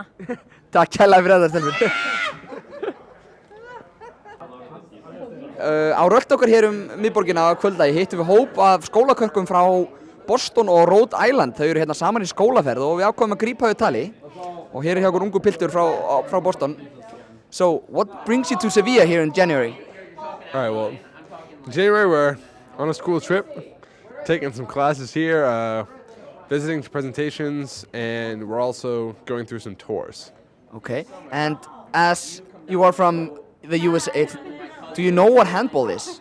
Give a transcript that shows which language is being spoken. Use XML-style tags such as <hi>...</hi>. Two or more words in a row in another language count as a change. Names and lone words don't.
<is>Takk kærlega fyrir þetta, stelpur. Á rölt okkar hér miðborgina á kvöldagi hittum við hóp af skólakörkum frá Boston og Rhode Island. Þau eru hérna saman í skólaferð og við ákváðum að grípa þau tali. Og hér hjá okkur ungu piltur frá Boston.</is> <en>So, what brings you to Sevilla here in January? All right, well, in January we're on a school trip, taking some classes here, visiting some presentations, and we're also going through some tours. Okay, and as you are from the USA, do you know what handball is?</en>